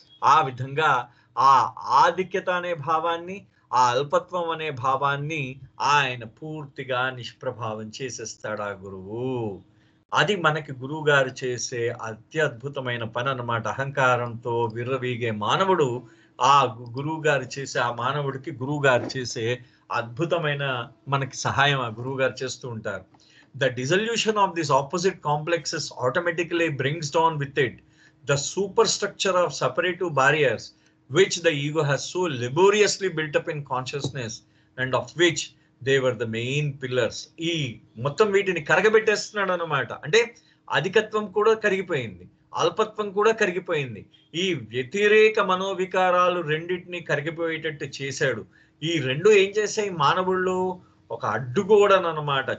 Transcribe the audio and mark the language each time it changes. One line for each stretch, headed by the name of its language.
Telugu: ఆ విధంగా ఆ ఆధిక్యత అనే భావాన్ని, ఆ అల్పత్వం అనే భావాన్ని ఆయన పూర్తిగా నిష్ప్రభావం చేసేస్తాడు ఆ గురువు. అది మనకి గురువు గారు చేసే అత్యద్భుతమైన పని అన్నమాట. అహంకారంతో విర్రవీగే మానవుడు ఆ గురువు గారు చేసే, ఆ మానవుడికి గురువు గారు చేసే అద్భుతమైన మనకి సహాయం ఆ గురువు గారు చేస్తూ ఉంటారు.
English: The dissolution of these opposite complexes automatically brings down with it the superstructure of separative barriers which the ego has so laboriously built up in consciousness and of which they were the main pillars.
Telugu: ఈ మొత్తం వీటిని కరగబెట్టేస్తున్నాడు అన్నమాట. అంటే అధికత్వం కూడా కరిగిపోయింది, అల్పత్వం కూడా కరిగిపోయింది. ఈ వ్యతిరేక మనోవికారాలు రెండింటిని కరిగిపోయేటట్టు చేశాడు. ఈ రెండు ఏం చేశాయి మానవుల్లో? ఒక అడ్డుగోడనమాట.